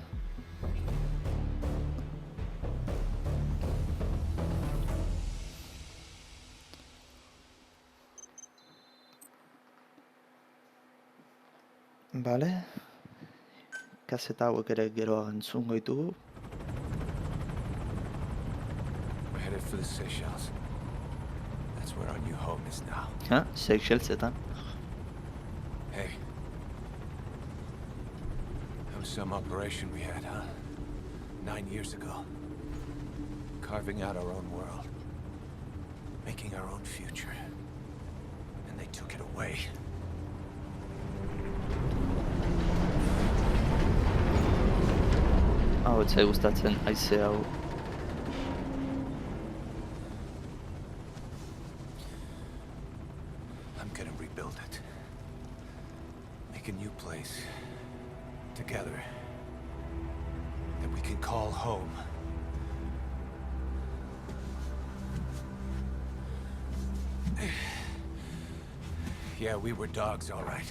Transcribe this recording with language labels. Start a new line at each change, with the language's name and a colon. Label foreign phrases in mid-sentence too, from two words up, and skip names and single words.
Basque: Vale. Kaseta hauek ere geroa entzungo ditugu.
English: We're headed for the Seychelles. That's where our new home is now.
Basque: Ha, Seychelsetan.
English: Hey. That was some operation we had, huh? 9 years ago. Carving out our own world. Making our own future. And they took it away.
Basque: Hau etzai gustatzen haize hau.
English: I'm gonna rebuild it. Make a new place. Together. That we can call home. Yeah, we were dogs, all right.